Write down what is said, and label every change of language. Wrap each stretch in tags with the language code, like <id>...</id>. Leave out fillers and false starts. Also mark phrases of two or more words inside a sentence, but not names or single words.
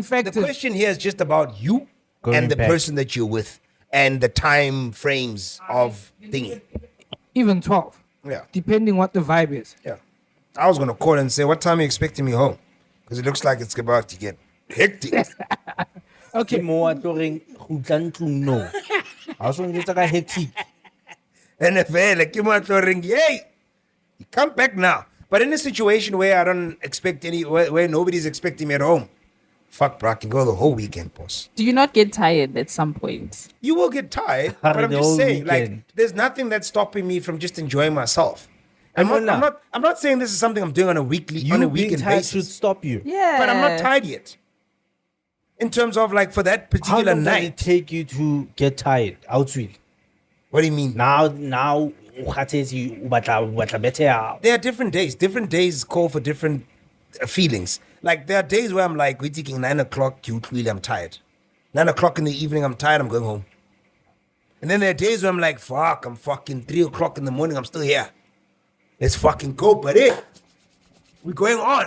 <en>factors, question here is just about you Going and the back. person that you're with and the time frames of thingy. even 12, Yeah, depending what the vibe is. yeah. I was going to call and say, what time are you expecting me home? Because it looks like it's about to get hectic. Okay,</en> <st>Mo a tloring kgutla ntlong no. Ha o so njwetsa ka hectic.</st> <en>And if like you want to ring, yay, you come back now. But in a situation where I don't expect where nobody's expecting me at home, fuck, bro, I can go the whole weekend, boss. Do you not get tired at some point? You will get tired, but I'm The just whole saying, weekend. like, there's nothing that's stopping me from just enjoying myself. I'm not saying this is something I'm doing on a weekend You being tired should basis, stop you. Yeah. but I'm not tired yet. In terms of like for that How particular long does it night, take you to get tired? Outswell. what do you mean? Now,</en> <st>o kgathetse, o batla</st> <en>better out. There are different days. Different days call for different feelings. Like there are days where I'm like, we're taking 9 o'clock, I'm tired. 9 o'clock in the evening, I'm tired, I'm going home. And then there are days where I'm like, fuck, I'm fucking 3 o'clock in the morning, I'm still here. Let's fucking go, buddy. We're going on.</en>